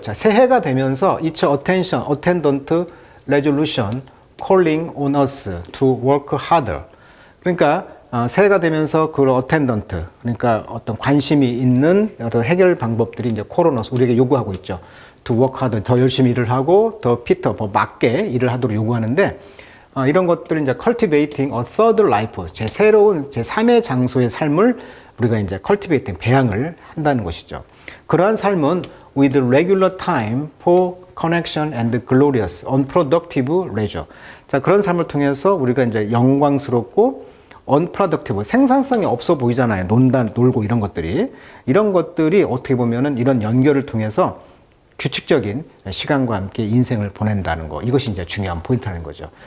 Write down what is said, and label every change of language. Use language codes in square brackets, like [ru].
[ko] 자, 새해가 되면서 [en] each attendant resolution calling on us to work harder. [ko] 그러니까 새해가 되면서 그 attendant, 그러니까 어떤 관심이 있는 여러 해결 방법들이 이제 call on us, 우리에게 요구하고 있죠. [en] to work harder, [ko] 더 열심히 일을 하고 더 fitter, 더 맞게 일을 하도록 요구하는데, 이런 것들을 이제 [en] cultivating a third life, [ko] 새로운 제3의 장소의 삶을 우리가 이제 cultivating, 배양을 한다는 것이죠. 그러한 삶은 [en] with regular time for connection and glorious, unproductive leisure. [ko] 자, 그런 삶을 통해서 우리가 이제 영광스럽고 unproductive, 생산성이 없어 보이잖아요. 놀고 이런 것들이 어떻게 보면은 이런 연결을 통해서 규칙적인 시간과 함께 인생을 보낸다는 거, 이것이 이제 중요한 포인트라는 거죠.